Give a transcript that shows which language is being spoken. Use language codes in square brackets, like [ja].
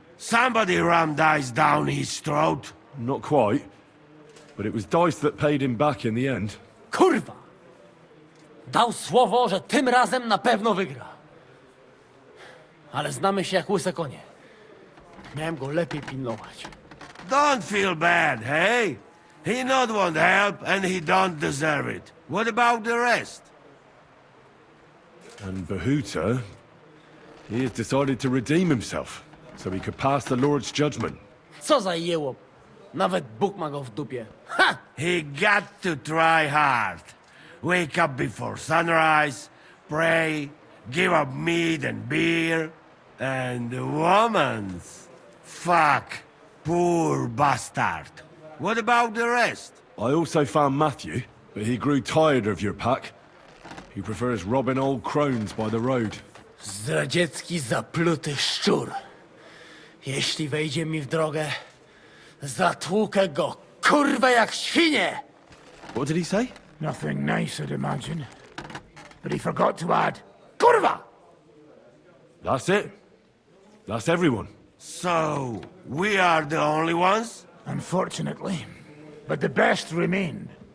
[en] Somebody rammed dice down his throat. Not quite. But it was dice that paid him back in the end. [pl] Kurwa! Dał słowo, że tym razem na pewno wygra. Ale znamy się jak łyse konie. Miałem go lepiej pilnować. [en] Don't feel bad, hey? He not want help and he don't deserve it. What about the rest? And Behuta, he has decided to redeem himself, so he could pass the Lord's judgment. [pl] Co za jełop. Nawet Bóg ma go w dupie. Ha! [en] He got to try hard. Wake up before sunrise, pray, give up meat and beer, and the womans. Fuck, poor bastard. What about the rest? I also found Matthew, but he grew tired of your pack. He prefers robbing old crones by the road. [pl] Zdradziecki, zapluty szczur. Jeśli wejdzie mi w drogę, zatłukę go, kurwa, jak świnie! [en] What did he say? Nothing nice, I'd imagine. But he forgot to add, kurwa! That's it. That's everyone. So, we are the only ones? Unfortunately. But the best remained.